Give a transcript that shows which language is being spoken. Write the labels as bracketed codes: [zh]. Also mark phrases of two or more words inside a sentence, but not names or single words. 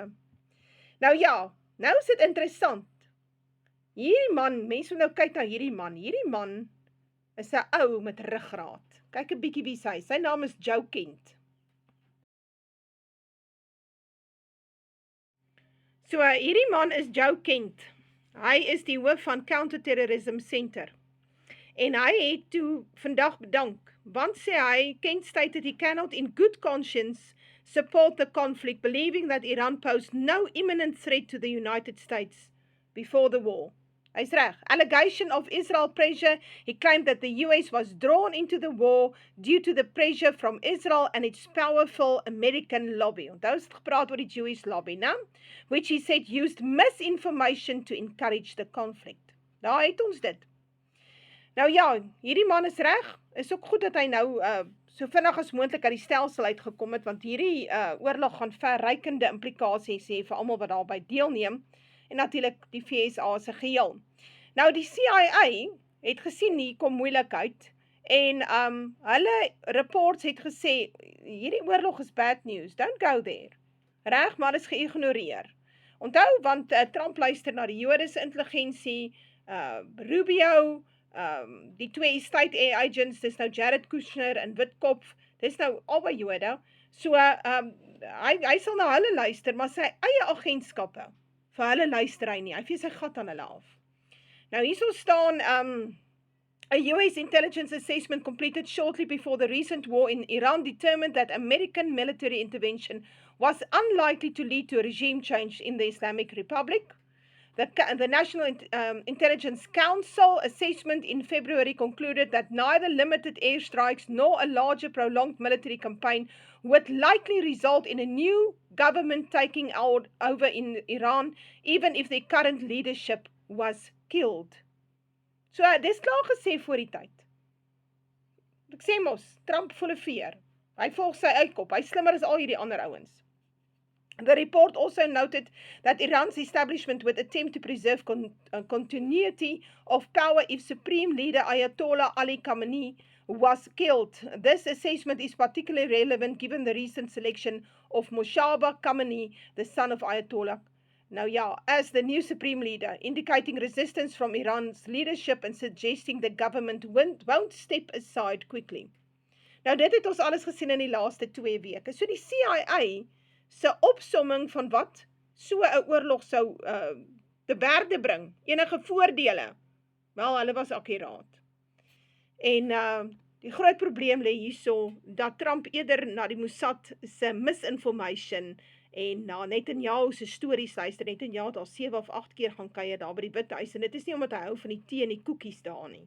[af] Nou ja, nou is dit interessant, hierdie man, mense moet nou kyk na hierdie man is 'n ou met ruggraat, kyk 'n bietjie wie sy naam is Joe Kent. So, hierdie man is Joe Kent. Hy is die hoof van Counterterrorism Center. En hy het toe vandag bedank, want sê hy, [en] Kent stated he cannot in good conscience support the conflict, believing that Iran posed no imminent threat to the United States before the war. [af] Hy's reg. [en] Allegation of Israel pressure, he claimed that the US was drawn into the war due to the pressure from Israel and its powerful American lobby. [af] Onthou het gepraat oor die [en] Jewish lobby, [af] né? [en] Which he said used misinformation to encourage the conflict. [af] Daar het ons dit. Nou ja, hierdie man is reg. Is ook goed dat hy nou so vinnig as moontlik uit die stelsel uitgekom het, want hierdie oorlog gaan verrykende implikasies hê vir almal wat daarbey deelneem, en natuurlik die VSA se geheel. Nou die CIA het gesien hier kom moeilikheid, en hulle reports het gesê, hierdie oorlog is [en] bad news, don't go there. [af] Reg, maar is geïgnoreer. Onthou, want Trump luister na die Joodse intelligensie, Rubio, die twee [en] state agents, [af] dis nou Jared Kushner en Witkoff, dis nou albei Jode, so hy sal na hulle luister, maar sy eie agentskappe, vir hulle luister hy nie, hy vee sy gat aan hulle af. Nou hierso staan, [en] a US intelligence assessment completed shortly before the recent war in Iran determined that American military intervention was unlikely to lead to a regime change in the Islamic Republic. The National Intelligence Council assessment in February concluded that neither limited airstrikes nor a larger prolonged military campaign would likely result in a new government taking over in Iran, even if the current leadership was killed. [af] So, dis klaar gesê voor die tyd. Ek sê mos, Trump volle veer. Hy volg sy uitkop, hy slimmer as al hierdie ander ouens. [en] The report also noted that Iran's establishment would attempt to preserve continuity of power if Supreme Leader Ayatollah Ali Khamenei was killed. This assessment is particularly relevant given the recent selection of Moshtaba Khamenei, the son of Ayatollah. Now, yeah, as the new Supreme Leader, indicating resistance from Iran's leadership and suggesting the government won't step aside quickly. [af] Nou, dit het ons alles gesien in die laaste 2 weke. So die CIA se opsomming van wat so 'n oorlog sou te berde bring, enige voordele, wel, hulle was akkuraat. En die groot probleem lê hierso, dat Trump eerder na die Mossad se misinformation en na Netanyahu se stories luister, Netanyahu het al 7 of 8 keer gaan kuier daar by die Withuis, en dit is nie omdat hy hou van die tee en die koekies daar nie.